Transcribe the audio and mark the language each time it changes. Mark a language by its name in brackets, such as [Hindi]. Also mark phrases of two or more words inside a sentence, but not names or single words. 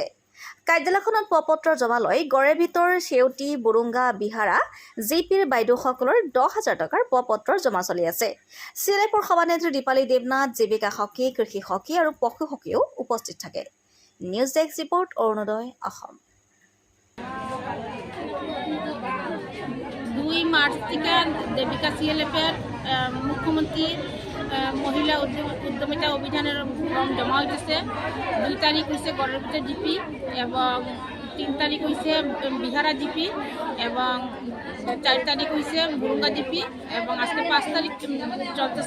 [Assamese] কাৰ্যালয়খনত প্ৰপত্ৰ জমা লৈ গড়ে ভিতৰ সেউটি বুৰুঙ্গা বিহাৰা জিপিৰ বাইদেউসকলৰ 10,000 টকাৰ প্ৰপত্ৰ জমা চলি আছে। CLFৰ সভানেত্ৰী দীপালী দেৱনাথ, জীৱিকা সখী, কৃষি সখী আৰু পশু সখীও উপস্থিত থাকে। [English] news desk report, [Assamese] অৰুণোদয় অসম। [Bangla] 2 মার্চ থেকে দেবিকা CLFের মুখ্যমন্ত্রী মহিলা উদ্যমিতা অভিযানের ফর্ম জমা হয়েছে। 2 তারিখ হয়েছে গড়ের ভিতর জিপি এবং 3 তারিখ হয়েছে বিহারা জিপি এবং 4 তারিখ হয়েছে বুরুঙ্গা জিপি এবং আজকে 5 তারিখ চলতেছে।